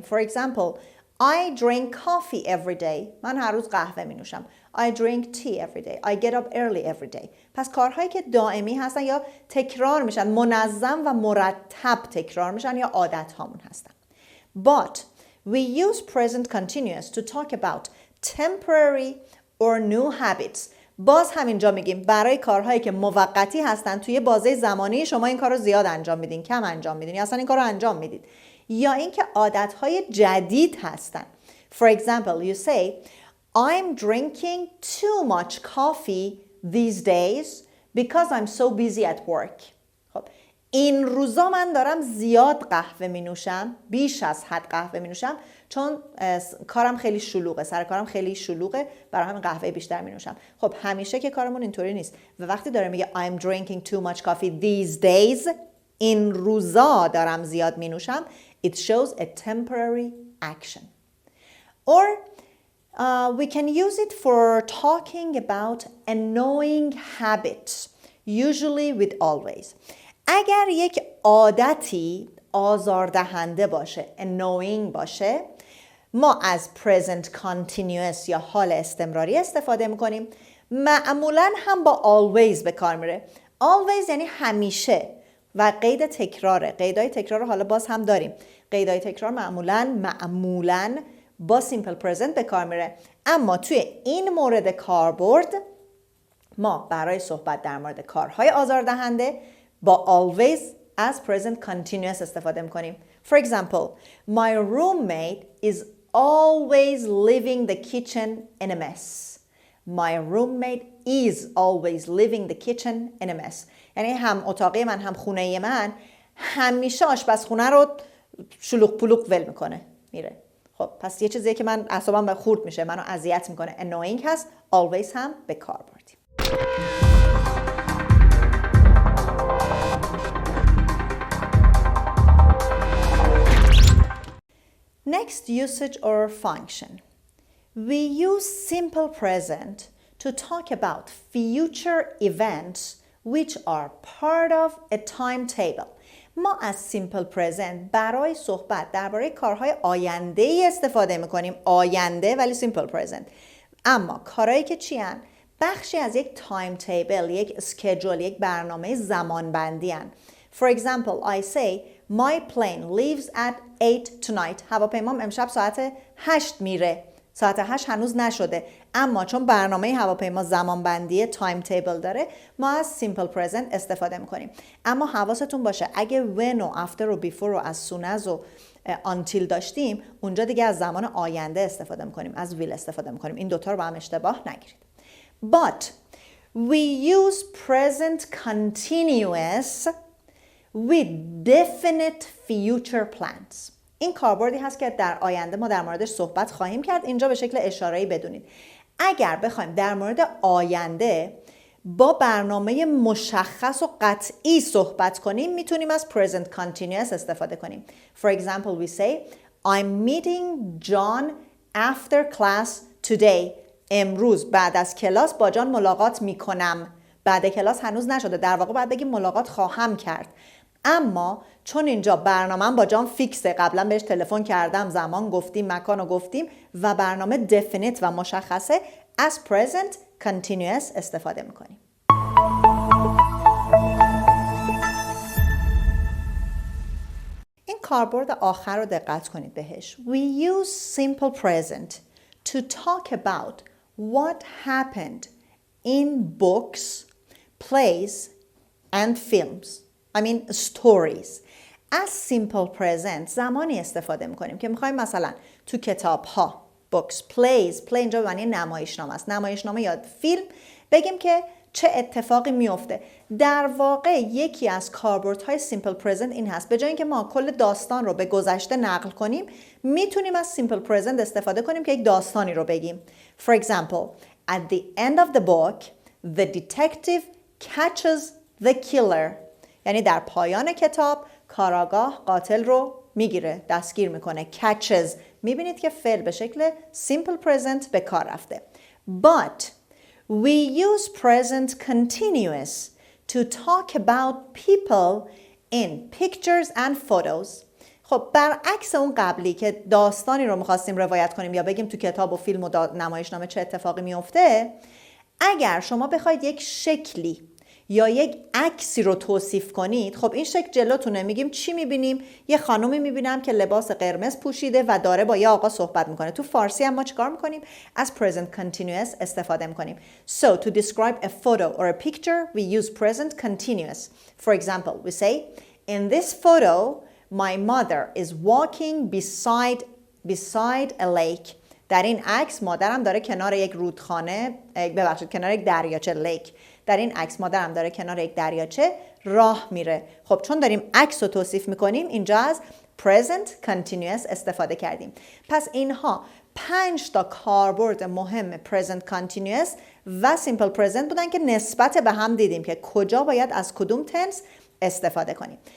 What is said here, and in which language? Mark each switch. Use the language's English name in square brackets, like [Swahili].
[English] For example, I drink coffee every day. [Persian] من هر روز قهوه می نوشم. [English] I drink tea every day. I get up early every day. [Persian] پس کارهایی که دائمی هستن یا تکرار میشن، منظم و مرتب تکرار میشن یا عادت هامون هستن. [English] But we use present continuous to talk about temporary or new habits. [Persian] باز همینجا میگیم برای کارهایی که موقتی هستن توی بازه زمانی شما این کار رو زیاد انجام میدین، کم انجام میدین یا اصلا این کار رو انجام میدید. یا اینکه عادتهای جدید هستن. [English] For example, you say, I'm drinking too much coffee these days because I'm so busy at work. [Persian] خب این روزا من دارم زیاد قهوه می نوشم، بیش از حد قهوه می نوشم چون کارم خیلی شلوغه، سر کارم خیلی شلوغه، برای همین قهوه بیشتر می نوشم. خب همیشه که کارمون اینطوری نیست و وقتی داره میگه [English] I'm drinking too much coffee these days، [Persian] این روزا دارم زیاد می نوشم، [English] it shows a temporary action. Or we can use it for talking about annoying habits, usually with always. [Persian] اگر یک عادتی آزاردهنده باشه، annoying باشه، ما از present continuous یا حال استمراری استفاده میکنیم. معمولا هم با always به کار میره. Always یعنی همیشه و قید تکراره. قیدای تکرار رو حالا باز هم داریم. قیدای تکرار معمولاً با سیمپل پرزنت به کار میره. اما توی این مورد کاربرد ما برای صحبت در مورد کارهای آزاردهنده با always as present continuous استفاده میکنیم. [English] For example, my roommate is always leaving the kitchen in a mess. My roommate is always leaving the kitchen in a mess. [Persian] یعنی هم اتاقی من هم خونه من همیشه آشپزخونه رو شلوغ پلوغ ول میکنه میره. خب پس یه چیزیه که من اعصابم به خورد میشه، منو اذیت میکنه. annoying هست، always هم به کار بردیم. [English] Next usage or function. We use simple present to talk about future events which are part of a timetable. [Persian] ما از simple present برای صحبت درباره کارهای آینده ای استفاده میکنیم. آینده ولی simple present. اما کارهایی که چی هن؟ بخشی از یک timetable، یک schedule، یک برنامه زمانبندی هن. For example, I say my plane leaves at 8 tonight. هواپیمام امشب ساعت 8 میره. ساعت 8 هنوز نشده، اما چون برنامه هواپیما زمانبندی تایم تیبل داره ما از سیمپل پرزنت استفاده میکنیم. اما حواستون باشه اگه when و after و before و as soon as و until داشتیم اونجا دیگه از زمان آینده استفاده میکنیم، از will استفاده میکنیم. این دوتا رو با هم اشتباه نگیرید. [English] But we use present continuous with definite future plans. [Persian] این کاربردی هست که در آینده ما در موردش صحبت خواهیم کرد. اینجا به شکل اشاره‌ای بدونید. اگر بخوایم در مورد آینده با برنامه مشخص و قطعی صحبت کنیم میتونیم از present continuous استفاده کنیم. [English] For example, we say I'm meeting John after class today. [Persian] امروز بعد از کلاس با جان ملاقات میکنم. بعد کلاس هنوز نشده، در واقع باید بگیم ملاقات خواهم کرد. اما چون اینجا برنامه با جان فیکسه، قبلا بهش تلفن کردم، زمان گفتیم، مکان رو گفتیم و برنامه definite و مشخصه، از present continuous استفاده میکنیم. این کاربرد آخر رو دقت کنید بهش. [English] We use simple present to talk about what happened in books, plays and films. stories. [Persian] از simple present زمانی استفاده میکنیم که میخوایم مثلا تو کتاب ها books, plays, play اینجا به معنی نمایشنامه است، نمایشنامه یا فیلم، بگیم که چه اتفاقی میفته. در واقع یکی از کاربردهای simple present این هست به جای اینکه ما کل داستان رو به گذشته نقل کنیم میتونیم از simple present استفاده کنیم که یک داستانی رو بگیم. [English] For example, at the end of the book, the detective catches the killer. [Persian] یعنی در پایان کتاب کاراگاه قاتل رو میگیره، دستگیر میکنه. [English] catches. [Persian] میبینید که فعل به شکل simple present به کار رفته. [English] But we use present continuous to talk about people in pictures and photos. [Persian] خب برعکس اون قبلی که داستانی رو میخواستیم روایت کنیم یا بگیم تو کتاب و فیلم و نمایشنامه چه اتفاقی میفته، اگر شما بخواید یک شکلی یا یک عکسی رو توصیف کنید، خب این شکل جلوتونه. میگیم چی میبینیم؟ یه خانومی میبینم که لباس قرمز پوشیده و داره با یه آقا صحبت میکنه. تو فارسی هم ما چیکار میکنیم؟ از present continuous استفاده میکنیم. [English] So to describe a photo or a picture we use present continuous. For example, we say in this photo my mother is walking beside a lake. [Persian] در این عکس مادرم داره کنار یک رودخانه، کنار یک دریاچه، لیک. در این عکس مادرم داره کنار یک دریاچه راه میره. خب چون داریم عکس رو توصیف میکنیم اینجا از present continuous استفاده کردیم. پس اینها 5 تا کاربرد مهم present continuous و simple present بودن که نسبت به هم دیدیم که کجا باید از کدوم تنس استفاده کنیم.